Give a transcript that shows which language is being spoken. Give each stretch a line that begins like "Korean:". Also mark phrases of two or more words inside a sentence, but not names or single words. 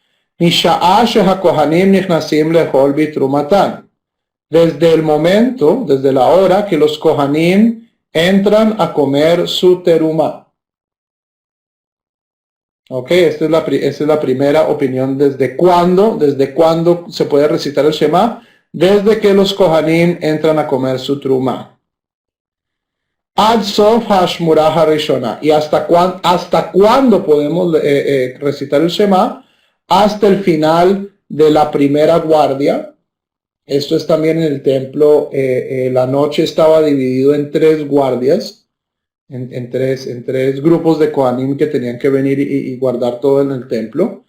Spanish: Desde el momento, desde la hora que los Kohanim entran a comer su teruma. Ok, esta es la primera opinión. ¿Desde cuándo se puede recitar el Shema? Desde que los Kohanim entran a comer su teruma.
Hebrew: עד סוף האשמורה הראשונה.
Spanish: ¿Y hasta cuándo podemos recitar el Shema? Hasta el final de la primera guardia. Esto es también en el templo. La noche estaba dividido en 3 guardias. en tres grupos de Kohanim que tenían que venir y guardar todo en el templo.